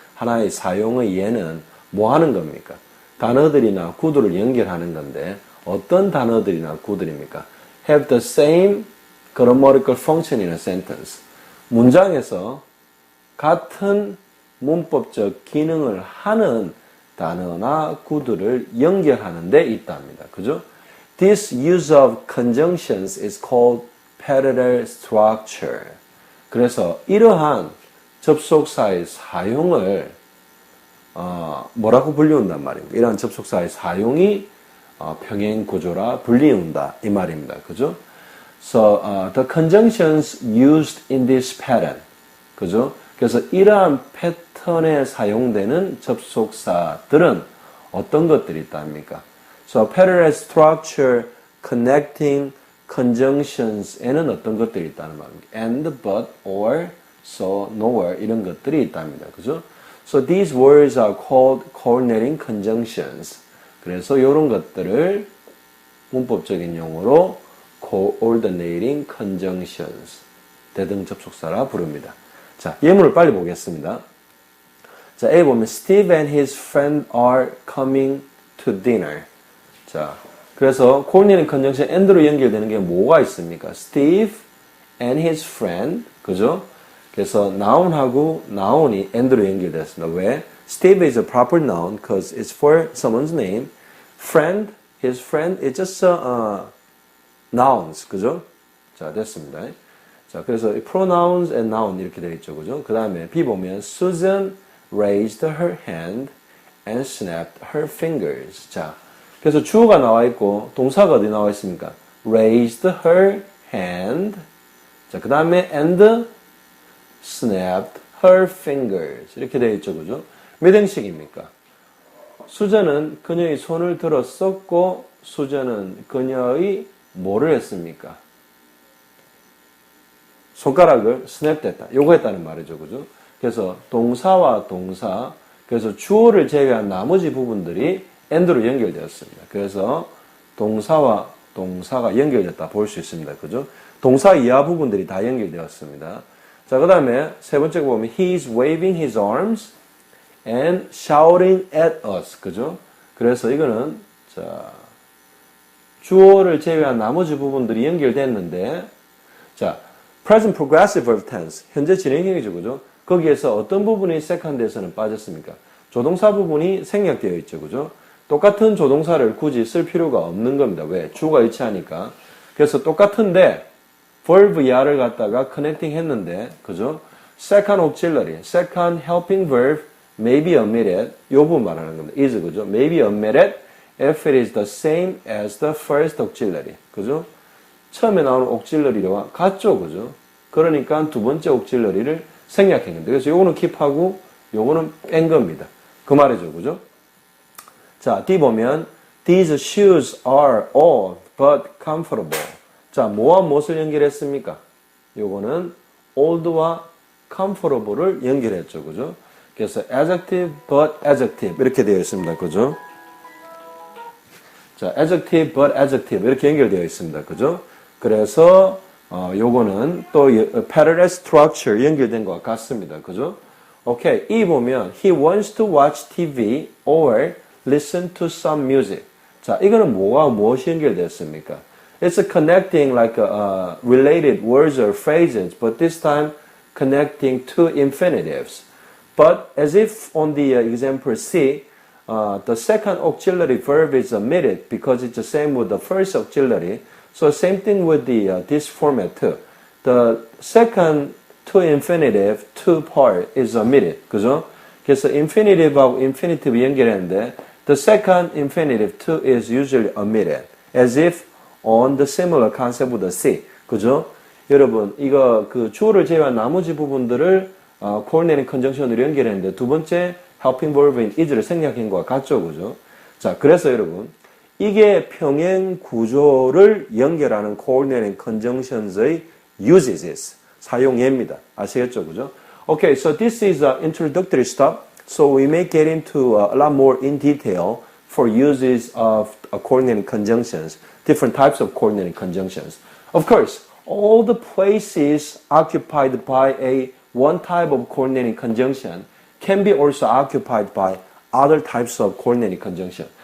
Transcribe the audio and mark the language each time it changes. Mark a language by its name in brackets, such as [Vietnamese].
[Korean] 하나의 사용의 예는 뭐 하는 겁니까? 단어들이나 구두를 연결하는 건데 어떤 단어들이나 구두입니까? [English] Have the same grammatical function in a sentence. [Korean] 문장에서 같은 문법적 기능을 하는 단어나 구두를 연결하는 데 있답니다. 그죠? [English] This use of conjunctions is called parallel structure. [Korean] 그래서 이러한 접속사의 사용을 뭐라고 불리운단 말입니다. 이러한 접속사의 사용이 평행 구조라 불리운다 이 말입니다. 그죠? [English] So the conjunctions used in this pattern, 그죠? [Korean] 그래서 이러한 패턴에 사용되는 접속사들은 어떤 것들이 있답니까? [English] So parallel structure connecting conjunctions에는 [Korean] 어떤 것들이 있다는 말입니다. [English] And, but, or, so, nor [Korean] 이런 것들이 있답니다. 그죠? [English] So these words are called coordinating conjunctions. [Korean] 그래서 이런 것들을 문법적인 용어로 coordinating conjunctions, 대등 접속사라 부릅니다. 자, 예문을 빨리 보겠습니다. 자, A 보면 [English] Steve and his friend are coming to dinner. [Korean] 자, 그래서 coordinating conjunction and로 연결되는 게 뭐가 있습니까? [English] Steve and his friend, [Korean] 그죠? 그래서 noun하고 noun이 and로 연결되었습니다. 왜? [English] Steve is a proper noun because it's for someone's name. Friend, his friend is just nouns, [Korean] 그죠? 자, 됐습니다. 자, 그래서 [English] pronouns and noun [Korean] 이렇게 되어 있죠, 그죠? 그 다음에 B 보면 [English] Susan raised her hand and snapped her fingers. [Korean] 자, 그래서 주어가 나와 있고 동사가 어디 나와 있습니까? [English] Raised her hand. [Korean] 자, 그 다음에 [English] and snapped her fingers [Korean] 이렇게 되어 있죠, 그죠? 몇 행식입니까? 수저는 그녀의 손을 들었었고 수저는 그녀의 뭐를 했습니까? 손가락을 스냅됐다. 요거 했다는 말이죠. 그죠? 그래서 동사와 동사, 그래서 주어를 제외한 나머지 부분들이 and로 연결되었습니다. 그래서 동사와 동사가 연결됐다 볼 수 있습니다. 그죠? 동사 이하 부분들이 다 연결되었습니다. 자, 그 다음에 세 번째 거 보면 [English] He's waving his arms and shouting at us. [Korean] 그죠? 그래서 이거는 자, 주어를 제외한 나머지 부분들이 연결됐는데, 자, present progressive verb tense, 현재 진행형이죠, 그죠? 거기에서 어떤 부분이 second에서는 빠졌습니까? 조동사 부분이 생략되어 있죠, 그죠? 똑같은 조동사를 굳이 쓸 필요가 없는 겁니다. 왜? 주어가 일치하니까. 그래서 똑같은데, verb 이하를 갖다가 connecting 했는데, 그죠? [English] second auxiliary, second helping verb may be omitted, [Korean] 요 부분 말하는 겁니다. [English] is, [Korean] 그죠? [English] may be omitted if it is the same as the first auxiliary. [Korean] 그죠? 처음에 나오는 auxiliary와 같죠, 그죠? 그러니까 두 번째 auxiliary를 생략했는데, 그래서 요거는 킵하고 요거는 뺀 겁니다. 그 말이죠. 그죠? 자, D 보면 [English] These shoes are old but comfortable. [Korean] 자, 뭐와 무엇을 연결했습니까? 요거는 old와 comfortable을 연결했죠. 그죠? 그래서 [English] adjective but adjective [Korean] 이렇게 되어 있습니다. 그죠? 자, [English] adjective but adjective [Korean] 이렇게 연결되어 있습니다. 그죠? 그래서 요거는 또 parallel structure 연결된 것 같습니다. 그죠? 오케이. 이 보면 [English] he wants to watch TV or listen to some music. [Korean] 자, 이거는 뭐와 무엇이 연결됐습니까? [English] It's connecting like related words or phrases, but this time connecting two infinitives. But as if on the example C, the second auxiliary verb is omitted because it's the same with the first auxiliary. So same thing with this format too. The second to infinitive, to part is omitted. [Korean] 그죠? 그래서 infinitive하고 infinitive 연결했는데 [English] the second infinitive to is usually omitted. As if on the similar concept with the C. [Korean] 그죠? 여러분, 이거 그 주어를 제외한 나머지 부분들을 coordinating conjunction으로 연결했는데 두 번째 helping verb인 is를 생략한 것과 같죠. 그죠? 자, 그래서 여러분, 이게 평행 구조를 연결하는 coordinating conjunctions의 usages, 사용예입니다. 아시겠죠? 그죠? [English] Okay, so this is introductory stuff. So we may get into a lot more in detail for uses of coordinating conjunctions, different types of coordinating conjunctions. Of course, all the places occupied by a one type of coordinating conjunction can be also occupied by other types of coordinating conjunction.